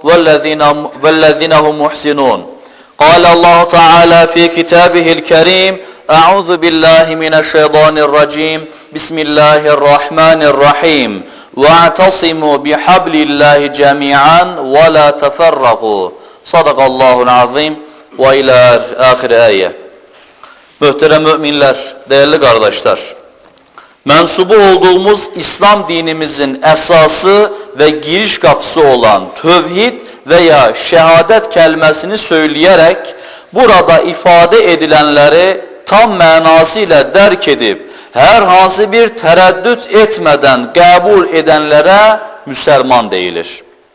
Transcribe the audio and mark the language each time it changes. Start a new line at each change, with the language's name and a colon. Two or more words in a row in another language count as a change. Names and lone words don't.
Arabic: والذين هم محسنون قال الله تعالى في كتابه الكريم أعوذ بالله من الشيطان الرجيم بسم الله الرحمن الرحيم واعتصموا بحبل الله جميعا ولا تفرقوا صدق الله العظيم
Turkish: ve ila ahir ayet. Muhterem müminler, değerli kardeşler, mensubu olduğumuz İslam dinimizin esası ve giriş kapısı olan tevhid veya şehadet kelimesini söyleyerek burada ifade edilenleri tam manasıyla derk edip herhangi bir tereddüt etmeden kabul edenlere Müslüman deyilir.